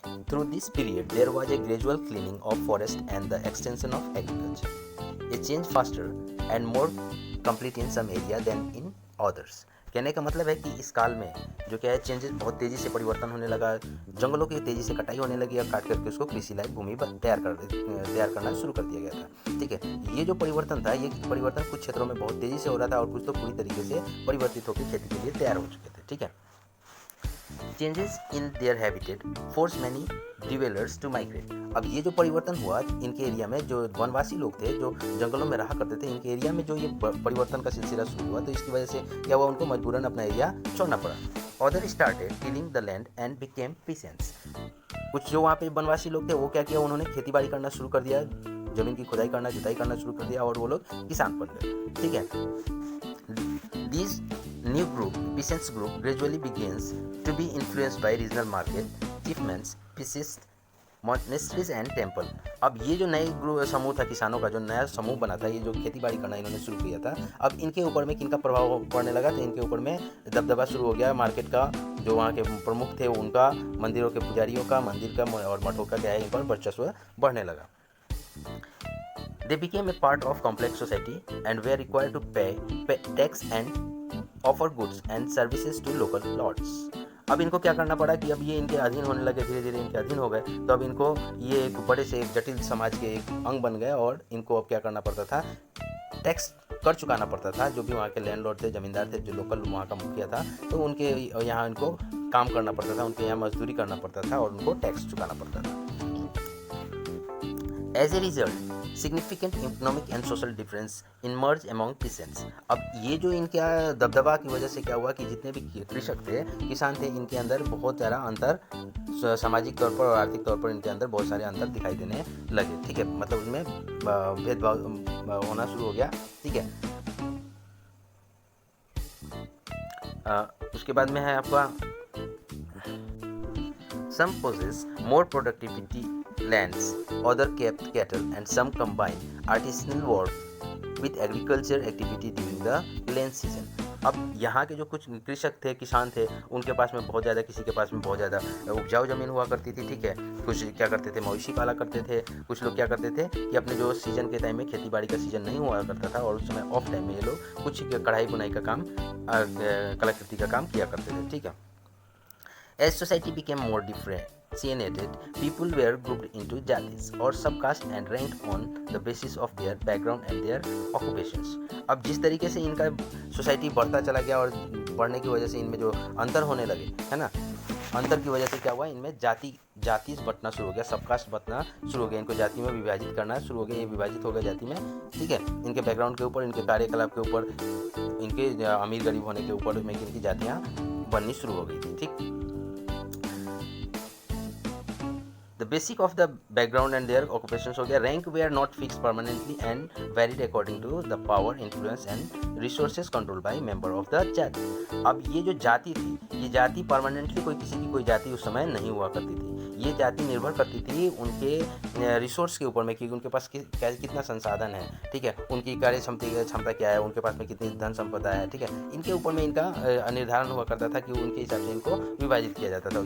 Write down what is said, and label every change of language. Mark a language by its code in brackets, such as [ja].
[en] Through this period, there was a gradual cleaning of forest and the extension of agriculture, a change faster and more complete in some area than in others। [hi] कहने का मतलब है कि इस काल में जो क्या है चेंजेस बहुत तेज़ी से परिवर्तन होने लगा, जंगलों की तेज़ी से कटाई होने लगी और काट करके उसको कृषि लायक भूमि तैयार करना शुरू कर दिया गया था, ठीक है। ये जो परिवर्तन था, ये परिवर्तन कुछ क्षेत्रों में बहुत तेज़ी से हो रहा था और कुछ तो पूरी तरीके से परिवर्तित होकर खेती के लिए तैयार हो चुके थे, ठीक है। [en] Changes in their habitat force many dwellers to migrate। [hi] अब ये जो परिवर्तन हुआ इनके एरिया में, जो वनवासी लोग थे जो जंगलों में रहा करते थे, इनके एरिया में जो ये परिवर्तन का सिलसिला शुरू हुआ, तो इसकी वजह से क्या हुआ, उनको मजबूरन अपना एरिया छोड़ना पड़ा। [en] Others started tilling the land and became peasants। [hi] कुछ जो वहाँ पे वनवासी लोग थे वो क्या किया, उन्होंने खेती बाड़ी करना शुरू कर दिया, जमीन की खुदाई करना, जुताई करना शुरू कर दिया और वो लोग किसान बन गए, ठीक है। [en] These new group, peasants group, gradually begins to be influenced by regional market, chieftains, priests, monasteries and temple। [hi] अब ये जो नए समूह था किसानों का, जो नया समूह बना था, ये जो खेती बाड़ी करना इन्होंने शुरू किया था, अब इनके ऊपर में किनका प्रभाव पड़ने लगा, तो इनके ऊपर में दबदबा शुरू हो गया मार्केट का, जो वहाँ के प्रमुख थे उनका, मंदिरों के पुजारियों का, मंदिर का और मठों का क्या है इन पर वर्चस्व बढ़ने लगा। [en] They became a part of complex society and were required to pay tax and offer goods and services to local lords। [hi] अब इनको क्या करना पड़ा कि अब ये इनके अधीन होने लगे, धीरे धीरे इनके अधीन हो गए, तो अब इनको ये एक बड़े से एक जटिल समाज के एक अंग बन गए और इनको अब क्या करना पड़ता था, टैक्स कर चुकाना पड़ता था। जो भी वहाँ के लैंडलॉर्ड थे, जमींदार थे, जो लोकल वहाँ का मुखिया था, तो उनके यहाँ इनको काम करना पड़ता था, उनके यहाँ मजदूरी करना पड़ता था और उनको टैक्स चुकाना पड़ता था। [en] As a result, significant economic and social difference emerged among peasants। [hi] अब ये जो इनके दबदबा की वजह से क्या हुआ कि जितने भी कृषक थे, किसान थे, इनके अंदर बहुत ज़्यादा अंतर सामाजिक तौर पर और आर्थिक तौर पर इनके अंदर बहुत सारे अंतर दिखाई देने लगे, ठीक है, मतलब उनमें भेदभाव होना शुरू हो गया, ठीक है। उसके बाद में है आपका [en] some possess more productivity lands, other kept cattle and some combine artisanal work with agriculture activity during the rain season। [hi] अब यहाँ के जो कुछ कृषक थे, किसान थे, उनके पास में बहुत ज़्यादा, किसी के पास में बहुत ज़्यादा उपजाऊ ज़मीन हुआ करती थी, ठीक है। कुछ क्या करते थे, मवेशी पाला करते थे। कुछ लोग क्या करते थे कि अपने जो सीजन के टाइम में खेती बाड़ी का सीजन नहीं हुआ करता था और उस समय ऑफ टाइम में ये लोग कुछ कढ़ाई बुनाई का काम, कलाकृति का काम किया करते थे, ठीक है। [en] As society became more differentiated, people were grouped into jatis or subcaste and ranked on the basis of their background and their occupations. [hi] अब जिस तरीके से इनका सोसाइटी बढ़ता चला गया और बढ़ने की वजह से इनमें जो अंतर होने लगे, है ना, अंतर की वजह से क्या हुआ, इनमें जाति बंटना शुरू हो गया, सबकास्ट बंटना शुरू हो गया, इनको जाति में विभाजित करना शुरू हो गया, ये विभाजित हो गया जाति में, ठीक है। इनके बैकग्राउंड के ऊपर, इनके कार्यकलाप के ऊपर, इनके अमीर गरीब होने के ऊपर में इनकी जातियाँ बननी शुरू हो गई थी, ठीक। [en] The basic of the background and their occupations [hi] हो गया। [en] Rank were not fixed permanently and varied according to the power, influence and resources controlled by member of the jati. [hi] अब ये जो जाति थी, ये जाति परमानेंटली कोई किसी की कोई जाति उस समय नहीं हुआ करती थी। ये जाति निर्भर करती थी उनके रिसोर्स के ऊपर में कि उनके पास कितना संसाधन है, ठीक है, उनकी कार्य क्षमता क्या है, उनके पास में कितनी धन संपदा है, ठीक है। इनके ऊपर में इनका निर्धारण हुआ करता था कि उनके हिसाब से इनको विभाजित किया जाता था।